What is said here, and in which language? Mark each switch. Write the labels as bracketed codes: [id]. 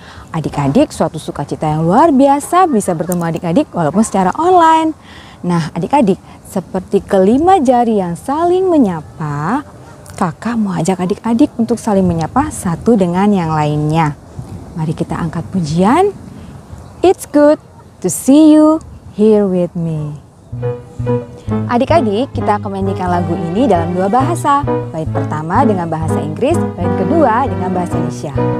[id] Adik-adik, suatu sukacita yang luar biasa bisa bertemu adik-adik walaupun secara online. Nah, adik-adik, seperti kelima jari yang saling menyapa, kakak mau ajak adik-adik untuk saling menyapa satu dengan yang lainnya. Mari kita angkat pujian. [en] It's good to see you here with me. [id] Adik-adik, kita akan menyanyikan lagu ini dalam dua bahasa. Bait pertama dengan bahasa Inggris, bait kedua dengan bahasa Indonesia.